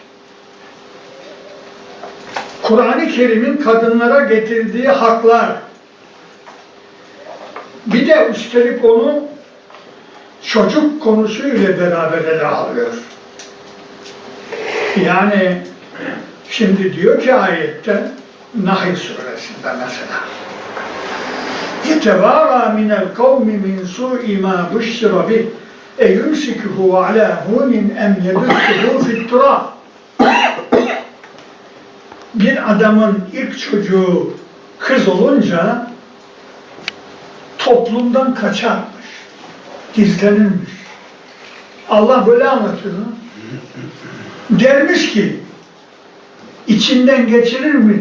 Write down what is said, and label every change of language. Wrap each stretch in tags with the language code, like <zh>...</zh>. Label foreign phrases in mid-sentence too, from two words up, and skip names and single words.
<tr>Kur'an-ı Kerim'in kadınlara getirdiği haklar. Bir de üstelik onu çocuk konusuyla beraber ele alıyor. Yani şimdi diyor ki ayette, Nahl suresinde mesela,</tr> <ar>يَتَوَارَى مِنَ الْقَوْمِ مِنْ سُوءِ مَا بُشِّرَ بِهِ اَيُمْسِكُهُ عَلَى هُونٍ اَمْ يَدُسُّهُ فِي التُّرَابِ.</ar> <tr>Bir adamın ilk çocuğu kız olunca toplumdan kaçarmış, gizlenirmiş. Allah böyle anlatıyor. Dermiş ki, içinden geçirir mi?</tr>